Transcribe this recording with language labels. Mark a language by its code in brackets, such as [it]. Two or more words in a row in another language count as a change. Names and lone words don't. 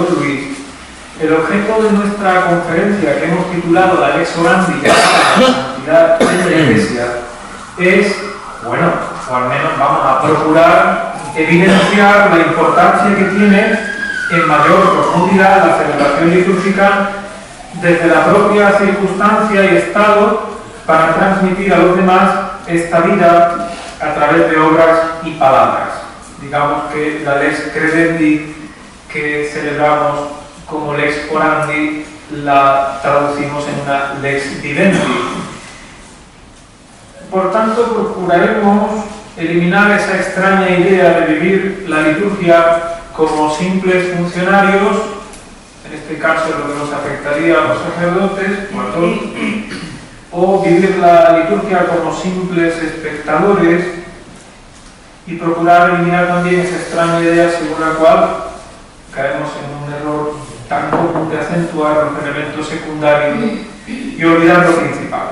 [es] Luis, el objeto de nuestra conferencia, que hemos titulado la Lex Orandi, la santidad de la Iglesia, es, bueno, o al menos vamos a procurar evidenciar la importancia que tiene en mayor profundidad la celebración litúrgica desde la propia circunstancia y estado, para transmitir a los demás esta vida a través de obras y palabras. Digamos que la [la] lex credendi [es] que celebramos como [la] lex orandi [es] la traducimos en una [la] lex vivendi. [es] Por tanto, procuraremos eliminar esa extraña idea de vivir la liturgia como simples funcionarios, en este caso lo que nos afectaría a los sacerdotes o a todos, o vivir la liturgia como simples espectadores, y procurar eliminar también esa extraña idea según la cual caemos en un error tan común de acentuar los elementos secundarios y olvidar lo principal.